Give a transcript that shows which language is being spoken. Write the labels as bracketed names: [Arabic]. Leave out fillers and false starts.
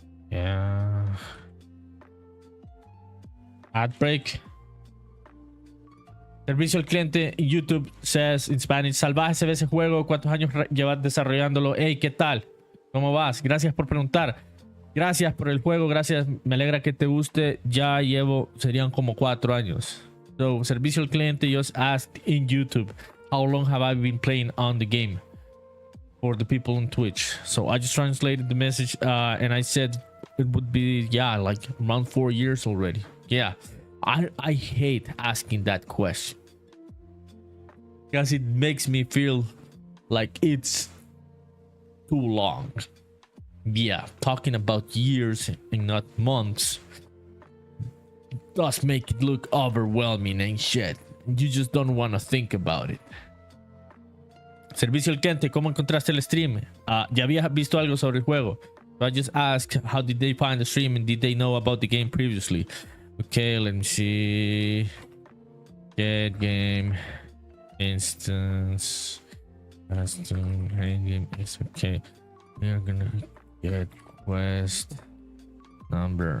[English] Yeah. Ad break. [Spanish] Servicio al cliente. [English] YouTube says in Spanish. [Spanish] Salvaje se ve ese juego. ¿Cuántos años llevas desarrollándolo? Hey, ¿qué tal? ¿Cómo vas? Gracias por preguntar. Gracias por el juego. Gracias. Me alegra que te guste. Ya llevo, serían como 4 años. [English] So, servicio al cliente just asked in YouTube, how long have I been playing on the game? For the people on Twitch. So I just translated the message and I said it would be, yeah, like around 4 years already. Yeah. I hate asking that question because it makes me feel like it's too long. Yeah, talking about years and not months does make it look overwhelming and shit. You just don't want to think about it. [Spanish] Servicio al cliente, ¿cómo encontraste el stream? Ya habías visto algo sobre el juego. [English] So I just asked, how did they find the stream and did they know about the game previously? Okay, let me see. Get game instance. Game is okay. We are gonna get quest number.